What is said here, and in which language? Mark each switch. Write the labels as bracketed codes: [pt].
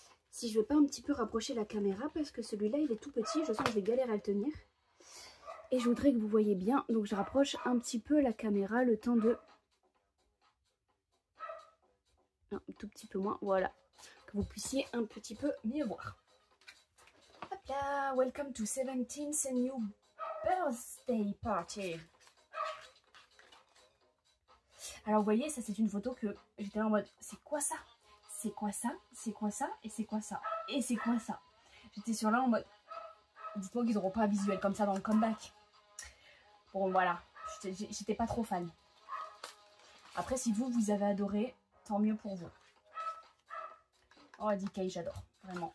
[fr] Si je vais pas un petit peu rapprocher la caméra parce que celui-là, il est tout petit. Je sens que je vais galérer à le tenir. Et je voudrais que vous voyez bien. Donc, je rapproche un petit peu la caméra le temps de... Un tout petit peu moins. Voilà. Que vous puissiez un petit peu mieux voir. Hop là. [en] Welcome to 17th New Birthday Party. [fr] Alors, vous voyez, ça, c'est une photo que j'étais en mode, c'est quoi ça? C'est quoi ça? C'est quoi ça? Et c'est quoi ça? Et c'est quoi ça? J'étais sur là en mode, dites-moi qu'ils n'auront pas un visuel comme ça dans le comeback. Bon, voilà. J'étais pas trop fan. Après, si vous avez adoré, tant mieux pour vous. Oh, DK, j'adore. Vraiment.